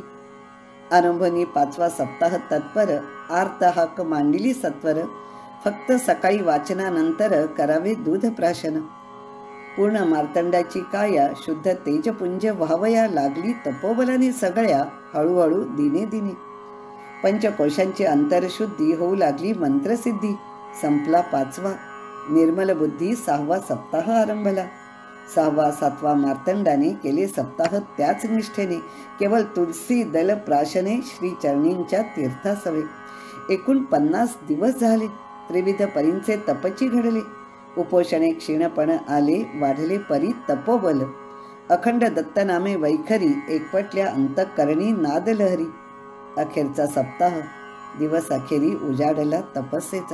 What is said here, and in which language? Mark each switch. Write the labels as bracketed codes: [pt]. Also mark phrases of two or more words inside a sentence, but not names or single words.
[mr] आरंभनी 5वा सप्ताह तत्पर, आर्त हाक मांडिली सत्वर. फक्त सकाळी वाचनानंतर करावे दूध प्राशन. पूर्ण मार्तंडाची काया, शुद्ध तेजपुंज व्हावया लागली तपोबलाने सगळ्या. हळूहळू दिने दिने पंचकोशांची अंतरशुद्धी होऊ लागली मंत्रसिद्धी. संपला 5वा निर्मल बुद्धी, 6वा सप्ताह आरंभला. 6वा 7वा मार्तंडाने केले सप्ताह त्याच निष्ठेने. केवळ तुलसी दल प्राशने, श्री चरणींच्या तीर्थासवे. एकूण 50 दिवस झाले, त्रिविध परींचे तपची घडले. उपोषणे क्षीणपण आले, वाढले परी तपोबल. अखंड दत्तनामे वैखरी, एकवटल्या अंतःकरणी नादलहरी. अखेरचा सप्ताह, दिवस अखेरी उजाडला तपस्सेचा.